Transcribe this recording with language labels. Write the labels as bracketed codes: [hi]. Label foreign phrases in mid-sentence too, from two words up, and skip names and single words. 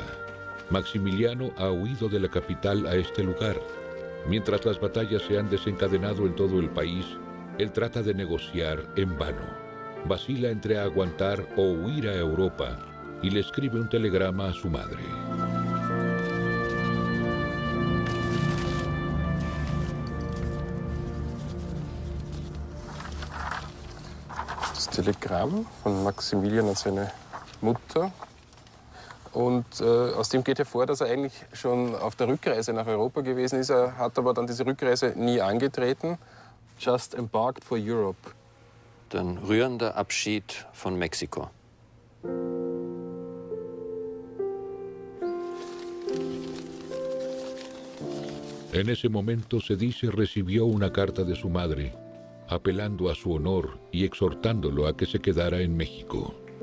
[es] Maximiliano ha huido de la capital a este lugar. Mientras las batallas se han desencadenado en todo el país, él trata de negociar en vano. Vacila entre aguantar o huir a Europa y le escribe un telegrama a su madre. [de] Das Telegramm von Maximilian an seine Mutter. Und aus dem geht hervor, dass er eigentlich schon auf der Rückreise nach Europa gewesen ist. Er hat aber dann diese Rückreise nie angetreten. [en] Just embarked for Europe. [de] Ein rührender Abschied von Mexiko. [es] En ese momento se dice recibió una carta de su madre, apelando a su honor y exhortándolo a que se quedara en México.